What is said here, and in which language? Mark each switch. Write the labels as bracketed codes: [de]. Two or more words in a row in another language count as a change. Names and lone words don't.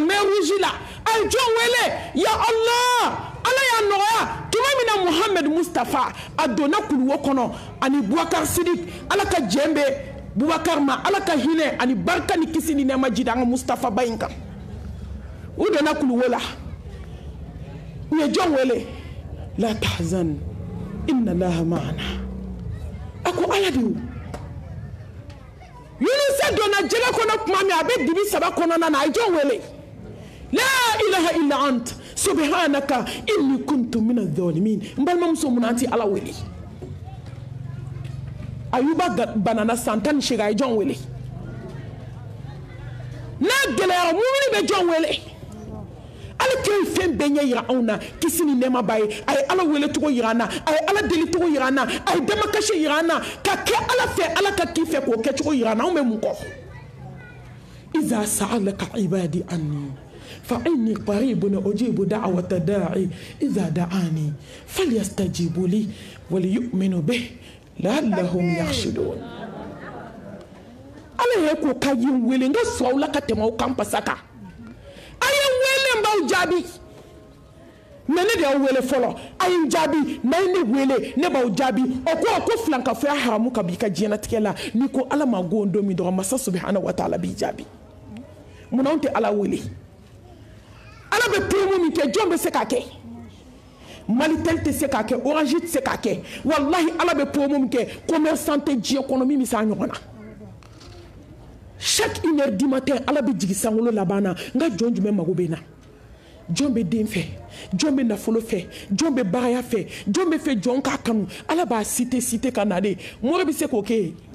[bm] mer rouge la a ye jɔn wele ya Allah ala y'a nɔgɔya tuma min na Muhammed Mustafa a donna kuluwo kɔnɔ ani Bubakar Sidik ala ka jɛn bɛ Bubakar ma ala ka hinɛ ani barika ni kisi ni nɛɛma jida an ka Mustafa ba in kan u donna kuluwo la u ye jɔn wele [ar] لا تحزن إن الله معنا [bm] ako ala de Yunusa donna jɛgɛ kɔnɔ tuma min a bɛ dibi saba kɔnɔna na a ye jɔn wele [ar] لا إله إلا أنت سبحانك إني كنت من الظالمين [bm] n balimamuso mun an ti ala wele Ayuba banana san 18 a ye jɔn wele n'a gɛlɛyara mumini bɛ jɔn wele ala kɛ fɛn bɛɛ ɲɛ yira anw na kisi ni nɛɛma b'a ye a ye ala wele cogo yira an na a ye ala deli cogo yira an na a ye damakasi yira an na ka kɛ ala fɛ ala ka k'i fɛ k'o kɛ cogo yira an na anw bɛ mun kɔ [ar] إذا سألك عبادي عني فإني قريب أجيب دعوة الداع إذا دعان فليستجيبوا لي وليؤمنوا به لعلهم يرشدون [bm] ala ye ko ka yin wele nga sɔw la ka tɛmɛ o kan pasaka m'aw jaabi mais ne de y'aw wele fɔlɔ a ye n jaabi n'a ye ne wele ne b'aw jaabi o ko filankafoya haramu ka b'i ka diɲɛlatigɛ la n'i ko ala ma go don min dɔrɔn masa [ar] سبحانه وتعالى [bm] b'i jaabi munna anw tɛ ala wele ala bɛ promo min kɛ jɔn bɛ se k'a kɛ Malitel tɛ se k'a kɛ Orange tɛ se k'a kɛ wallahi ala bɛ promo min kɛ commerçant tɛ diɲɛ kɔnɔ min bɛ se a ɲɔgɔn na [fr] chaque 1h du matin [bm] ala bɛ jigi sankolo laban na n ka jɔn jumɛn mago bɛ na jɔn bɛ den fɛ jɔn bɛ nafolo fɛ jɔn bɛ bagaya fɛ jɔn bɛ fɛ jɔn k'a kanu ala b'a cité ka na de mori bɛ se k'o kɛ